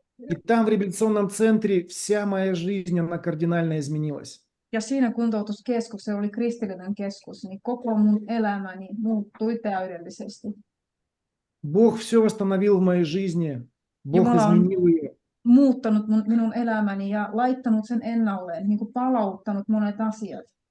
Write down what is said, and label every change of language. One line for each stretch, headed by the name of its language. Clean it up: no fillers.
Russian: И там в реабилитационном центре вся моя жизнь, она кардинально изменилась.
Finnish: Ja siinä kuntoutuskeskuksessa oli kristillinen keskus, niin koko mun elämäni muuttui täydellisesti.
Russian: Бог все восстановил в моей жизни. Бог
Finnish: Jumala on
Russian: изменил ее.
Finnish: muuttanut minun elämäni ja laittanut sen ennalleen, niin kuin palauttanut monet asiat.